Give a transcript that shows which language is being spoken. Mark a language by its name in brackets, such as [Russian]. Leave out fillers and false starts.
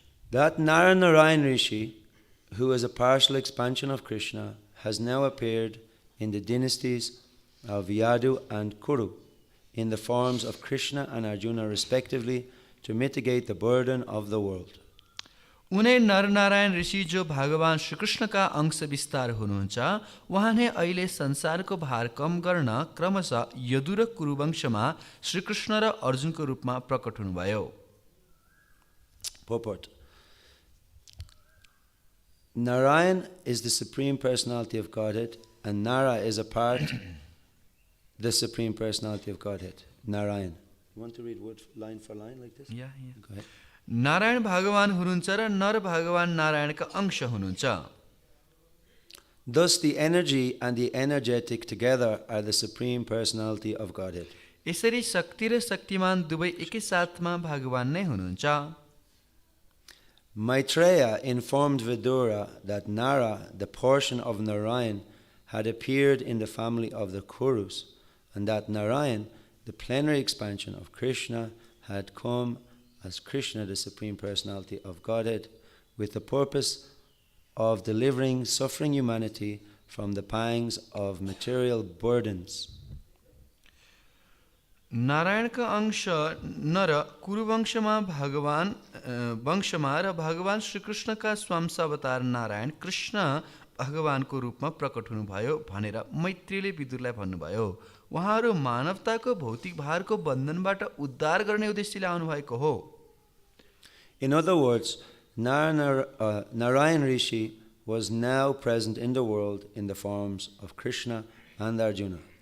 [English] That Nara-Nārāyaṇa Rishi, who is a partial expansion of Krishna, has now appeared in the dynasties of Yadu and Kuru in the forms of Krishna and Arjuna respectively to mitigate the burden of the world. [Nepali] उनै नर-नारायण ऋषि जो भगवान श्रीकृष्णका अंश विस्तार हुनुहुन्छ, उहाँले अहिले संसारको भार कम गर्न क्रमशः यदु र कुरु वंशमा श्रीकृष्ण र अर्जुनको रूपमा प्रकट हुनुभयो. [English] Purport. Narayan is the Supreme Personality of Godhead, and Nara is a part the Supreme Personality of Godhead. Narayan. You want to read word line for line like this? Yeah. Go ahead. [Nepali] Narayan भगवान हुनुहुन्छ र नर भगवान नारायणका अंश हुनुहुन्छ. [English] Thus the energy and the energetic together are the Supreme Personality of Godhead. [Nepali] यसरी शक्ति र शक्तिमान दुवै एकै साथमा भगवान नै हुनुहुन्छ. [English] Maitreya informed Vidura that Nara, the portion of Narayan, had appeared in the family of the Kurus, and that Narayan, the plenary expansion of Krishna, had come as Krishna, the Supreme Personality of Godhead, with the purpose of delivering suffering humanity from the pangs of material burdens. [Nepali] नारायणका अंश नर कुरुवंशमा भगवान वंशमा र भगवान श्रीकृष्णका स्वांशावतार नारायण कृष्ण भगवानको रूपमा प्रकट हुनुभयो भनेर मैत्रीले विदुरलाई भन्नुभयो. उहाँहरू मानवताको भौतिक भारको बन्धनबाट उद्धार गर्ने उद्देश्यले आउनुभएको हो. [English] In other words, Narayan Rishi was now present in the world in the forms of Krishna and Arjuna.